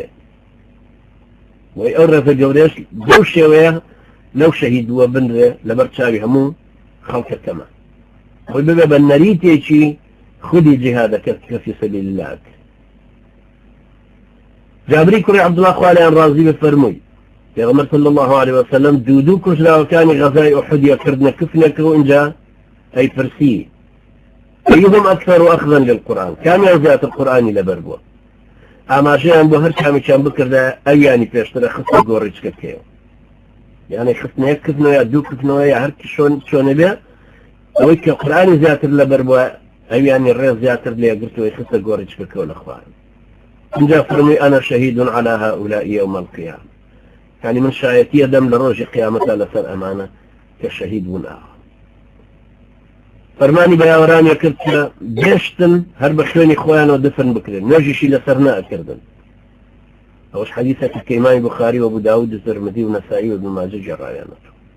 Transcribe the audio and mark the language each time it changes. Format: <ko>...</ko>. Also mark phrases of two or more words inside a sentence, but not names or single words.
<ckb>وی ئەو ڕێزە گەورەش بەو شێوەیە لەو شەهیدووە بنرێ لەبەر چاوی هەموو خەڵکەکەمە وی ببێ بە نەریتێکی خودی جیهادەکە کە</ckb> <ar>فی سەبیل الله.</ar> <ckb>جابری کوڕی عەبدوڵڵا خوالیان ڕازی بفەرمووی پێغەمبەر</ckb> <ar>صلی الله عليه وسلم</ar> <ckb>دوو کوژراوەکانی غەزای ئوحودیە کردنە کفنێکەوە اینجا ئەیپرسی</ckb> <ar>أيهم أكثر أخذا للقرآن</ar> <ckb>كامیان زیاتر قورآانی لەبەر بووە ئاماژەیان بۆ هەر کامیان بکردە ئەویانی پێشترە خستە گۆڕیچکە بکەوە یعنی خستنەیەک کردنەوە یا دوو کردنەوە یا هەر چۆنە بێ ئەوەی کە قورآانی زیاتر لەبەر بووە ئەویانی ڕێز زیاتر لێگرتەوەی خستە گۆڕیچکە بکەوە لە خوارن. اینجا فەرمووی</ckb> <ar>أنا شهيد على هؤلاء يوم القيامة يعني</ar> <ckb>من شایەتیە دەم لە ڕۆژی قیامەتە لەسەر ئەمانە کە شەهید بوون. فەرمانی بەیاوەرانیە کرد کە گەشتن هەر بە خوێنی خۆیانەوە دفن بکرێن نوێژیشی لەسەر نەئەکردن. ئەوەش حەدیثێکی کە ئیمامی بوخاری و ئەبوو داود و ترمذی و نەسائی و ابن ماجه جێڕایانەوە.</ckb>